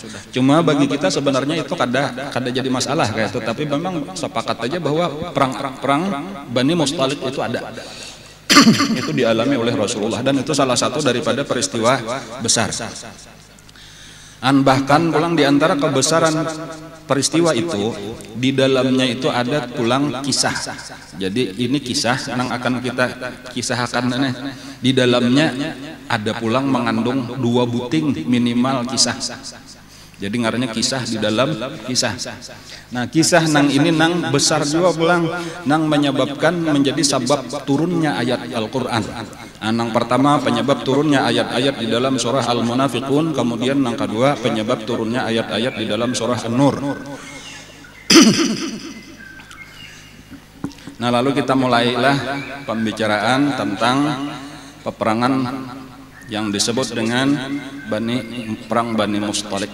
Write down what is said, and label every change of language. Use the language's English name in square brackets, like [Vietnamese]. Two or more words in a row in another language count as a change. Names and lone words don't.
[Banjar] Cuma bagi kita sebenarnya itu kada jadi masalah kayak itu, tapi memang sepakat aja bahwa perang Bani Mustalik itu ada. Itu dialami oleh Rasulullah, dan itu salah satu daripada peristiwa besar. Bahkan pulang di antara kebesaran peristiwa itu, di dalamnya itu ada pulang kisah. [Indonesian] Jadi ini kisah yang akan kita kisahkan. [Banjar] Di dalamnya ada pulang mengandung 2 buting minimal kisah. Jadi ngarannya kisah di dalam kisah. Nah, kisah nang ini nang besar juga pulang, nang menyebabkan menjadi sebab turunnya ayat Al-Quran. Nang pertama penyebab turunnya ayat-ayat di dalam surah Al-Munafiqun, kemudian nang kedua penyebab turunnya ayat-ayat di dalam surah An-Nur. [Indonesian] Nah, lalu kita mulailah pembicaraan tentang peperangan yang disebut dengan perang Bani Mustalik.